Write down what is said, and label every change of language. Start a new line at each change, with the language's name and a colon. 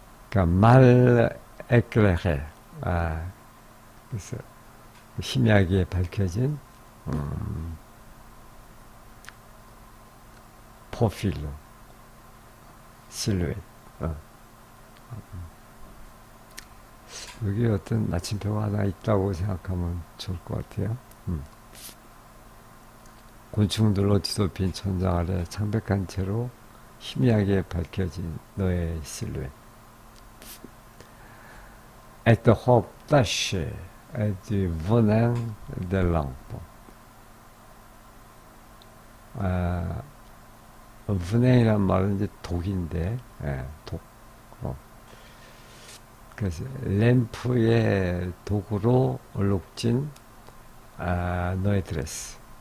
Korean: 그러니까 말 에클레헤 그래서 희미하게 밝혀진 포필로 실루엣 여기 어떤 마침표가 하나 있다고 생각하면 좋을 것 같아요. 곤충들로 뒤덮인 천장 아래 창백한 채로 희미하게 밝혀진 너의 실루엣.
French: Et de robe tachée et du venin de lampe.
Korean: venin이란 말은 이제 독인데, 독. 그래서 램프의 독으로 얼룩진 너의 드레스.